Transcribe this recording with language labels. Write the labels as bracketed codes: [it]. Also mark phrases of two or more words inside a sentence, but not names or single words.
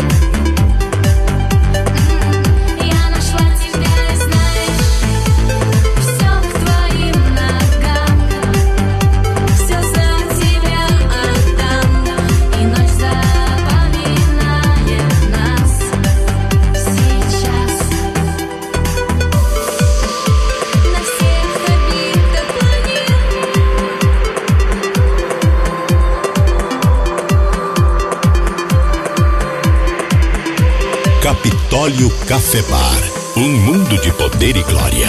[ru] Я нашла тебя и знаешь, все к твоим ногам, все за тебя отдам, и ночь запоминает нас сейчас. На всех орбитах планет. [pt] Capitólio Café Bar. Mundo de poder e glória.